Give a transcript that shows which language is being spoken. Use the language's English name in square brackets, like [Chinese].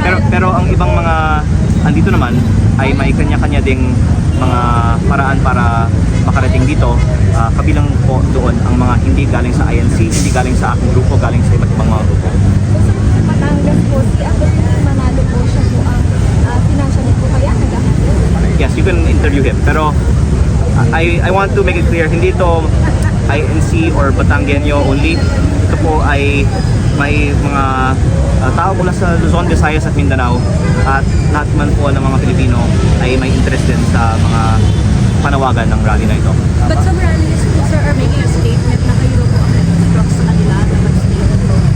[Filipino] Pero ang ibang mga andito naman ay may kanya-kanya ding mga paraan para makarating dito. Kabilang po doon ang mga hindi galing sa INC, hindi galing sa aking grupo, galing sa iba't ibang mga grupo. So sa Batangas po, si Atty. Manalo po siya po ang financial po kaya naghahanap. [English] Yes, you can interview him. [Filipino] Pero [English] I want to make it clear, [Filipino] hindi ito [English] INC or Batanggenyo only. [Filipino] Ito po ay may mga tao mula sa Luzon, Visayas at Mindanao at lahat man po ng mga Pilipino ay may interest din sa mga panawagan ng rally na ito. [English] But some rallies po, sir, are making a statement [Filipino] na kayo po ang nag-instruct sa kanila na mag-statement po.